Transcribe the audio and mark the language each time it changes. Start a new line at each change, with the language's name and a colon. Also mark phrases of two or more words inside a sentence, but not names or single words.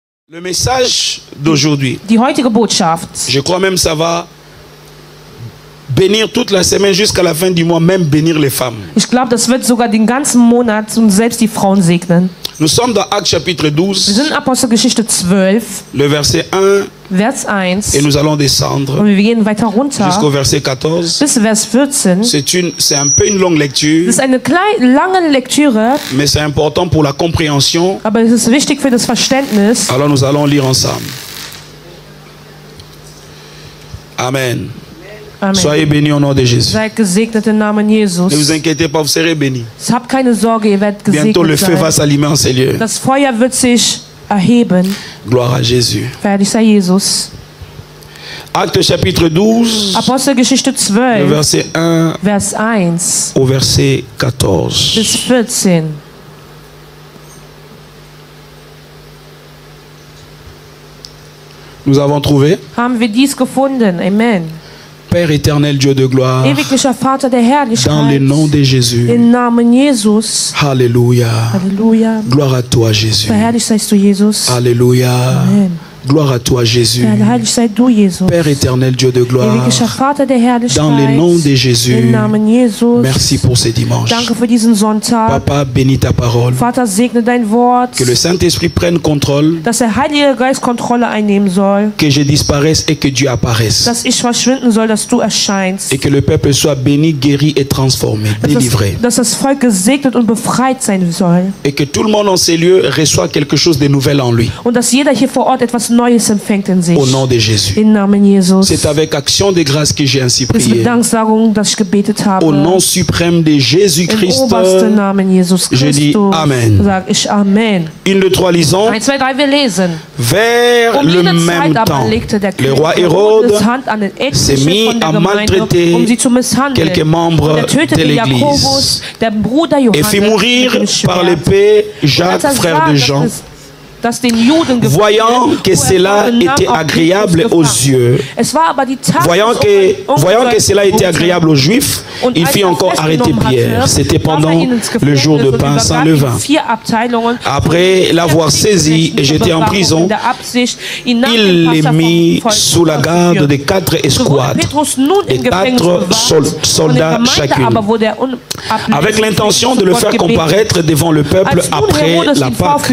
French: Le message d'aujourd'hui,
German: Die heutige Botschaft,
French: je crois même ça va bénir toute la semaine jusqu'à la fin du mois, même bénir les femmes.
German: ich glaube, das wird sogar den ganzen Monat und selbst die Frauen segnen.
French: Nous sommes dans Actes chapitre
German: Wir
French: 12,
German: sind in Apostelgeschichte 12,
French: le verset 1,
German: Vers 1
French: et nous allons descendre
German: und wir gehen weiter runter
French: jusqu'au verset 14.
German: bis Vers 14.
French: C'est un peu une longue lecture,
German: Das ist eine lange Lektüre,
French: mais c'est important pour la compréhension.
German: aber es ist wichtig für das Verständnis.
French: Alors nous allons lire ensemble. Amen.
German: Amen.
French: Soyez bénis au nom de Jésus.
German: Seid gesegnet im Namen Jesus.
French: Ne vous inquiétez pas, vous serez bénis.
German: Habt keine Sorge, ihr werdet
French: Bientôt le
German: gesegnet
French: feu va
German: sein.
French: s'allumer en ces lieux.
German: Das Feuer wird sich erheben.
French: Gloire à Jésus.
German: Fertig sei Jesus.
French: Acte chapitre 12,
German: Apostelgeschichte
French: le
German: 12,
French: verset 1
German: Vers 1
French: au verset 14.
German: bis 14.
French: Nous avons trouvé.
German: Haben wir dies gefunden.
French: Amen. Père éternel, Dieu de gloire,
German: Ewiglicher Vater der
French: dans le
German: Herrlichkeit,
French: nom de Jésus.
German: im Namen Jesus.
French: Alléluia.
German: Halleluja.
French: Gloire à toi, Jésus.
German: Verherrlicht seist du, Jesus.
French: Alléluia. Amen. Gloire à toi, Jésus.
German: Verherrlicht sei du, Jesus.
French: Père éternel, Dieu de gloire,
German: Ewiglicher Vater der
French: dans le nom de
German: Herrlichkeit,
French: Jésus.
German: im Namen Jesus.
French: Merci pour ce dimanche.
German: Danke für diesen Sonntag.
French: Papa, bénis ta parole.
German: Vater, segne dein Wort,
French: Que le Saint-Esprit prenne contrôle.
German: dass der Heilige Geist Kontrolle einnehmen soll,
French: Que je disparaisse et que Dieu apparaisse.
German: dass ich verschwinden soll, dass du erscheinst,
French: Et que le peuple soit béni, guéri et transformé, délivré.
German: dass das Volk gesegnet und befreit sein soll
French: Et que tout le monde en ces lieux reçoit quelque chose de nouvel en lui.
German: und dass jeder hier vor Ort etwas Neues empfängt in sich.
French: Au nom de Jésus.
German: Im Namen Jesus.
French: C'est avec action de grâce que j'ai ainsi
German: Es ist
French: prié.
German: mit Danksagung, dass ich gebetet habe.
French: Au nom suprême de
German: Im
French: Jésus-Christ,
German: obersten Namen Jesus
French: je dis
German: Christus
French: Amen.
German: sag ich Amen.
French: Une, deux, trois, lisons.
German: 1, 2, 3, wir lesen.
French: Vers le
German: jene
French: même
German: Zeit aber
French: temps,
German: legte der
French: le
German: König
French: roi
German: Herodes
French: Hérode
German: Hand an den
French: s'est
German: Etlichen
French: mis
German: von der
French: à
German: Gemeinde,
French: maltraiter
German: um sie zu misshandeln.
French: quelques membres
German: Und er tötete
French: de l'Église
German: Jakobus, der Bruder
French: et
German: Johannes,
French: fit mourir
German: mit dem Schwert.
French: par l'épée
German: Und
French: Jacques,
German: als er
French: frère
German: sah,
French: de
German: dass
French: Jean.
German: dass den Juden
French: Voyant que cela était agréable aux yeux, voyant que cela était agréable aux Juifs, il fit encore arrêter Pierre. C'était pendant le jour de pain sans levain. Après l'avoir saisi et jeté en prison, il les mit sous la garde de 4 escouades et 4 soldats chacune, avec l'intention de le faire comparaître devant le peuple après la Pâque.